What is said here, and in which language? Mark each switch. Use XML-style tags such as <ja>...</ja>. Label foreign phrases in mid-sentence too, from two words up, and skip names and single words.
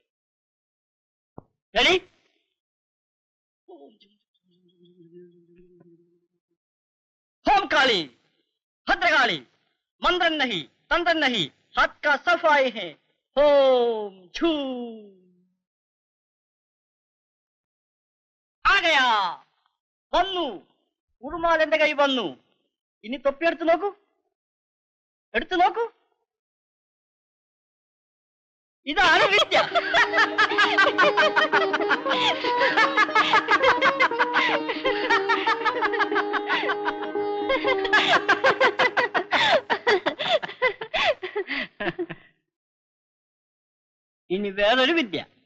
<ml>റെഡി?</ml> <hi>होम काली भद्रकाली मंत्रन नहीं तंत्रन नहीं हाथ का सफाई है होम छू आ गया</hi> <ml>വന്നു ഉറുമാൽ എന്റെ കൈ വന്നു. ഇനി തൊപ്പി എടുത്തു നോക്കൂ, എടുത്തു നോക്കൂ. ഇതാണ് വിദ്യ. ഇനി വേറൊരു വിദ്യ.</ml>